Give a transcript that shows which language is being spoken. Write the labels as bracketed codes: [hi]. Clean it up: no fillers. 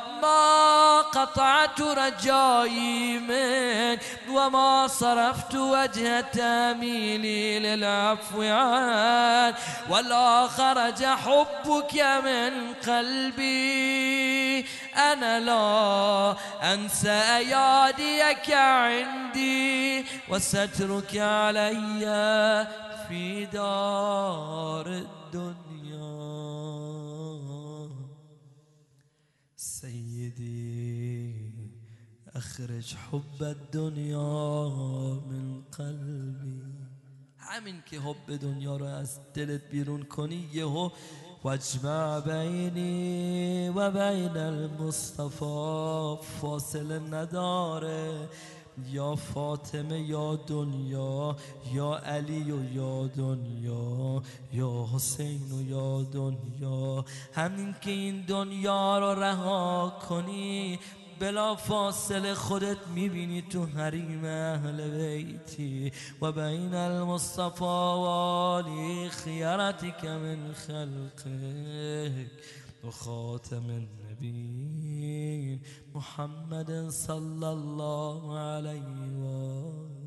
[ar] ما قطعت رجائي منك، وما صرفت وجه تاميني للعفو عنك، ولا خرج حبك من قلبي. أنا لا أنسى أياديك عندي، وسترك علي في دار الدنيا. سيدي أخرج حب الدنيا من قلبي، [fa] همین که حب دنیا رو از دلت بیرون کنی یهو، [ar] واجمع بینی و بین المصطفى، [fa] فاصله نداره یا فاطمه یا دنیا، یا علی و یا دنیا، یا حسین و یا دنیا. همین که این دنیا رو رها کنی بلا فاصله خودت میبینی تو حریم اهل بیتی، [ar] و بین المصطفى و علی خیرتک من خلقك، و خاتم النبیین محمد صلی الله علیه و